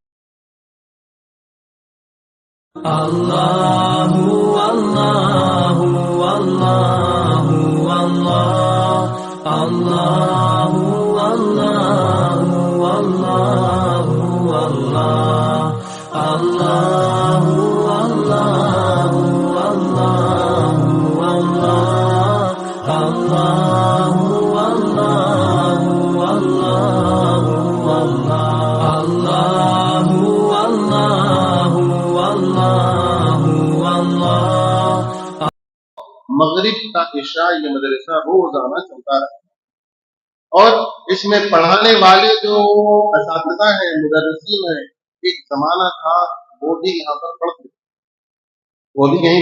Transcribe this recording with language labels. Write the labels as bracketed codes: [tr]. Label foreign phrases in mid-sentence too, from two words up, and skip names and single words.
[ar] الله الله الله الله الله الله الله الله الله الله الله الله الله الله الله [ur] مغرب کا عشاء یہ مدرسہ روزانہ چلتا رہا، اور اس میں پڑھانے والے جو اساتذہ ہیں، مدرسین ہیں، ایک زمانہ تھا وہ بھی یہاں پر پڑھتے تھے، وہ بھی یہیں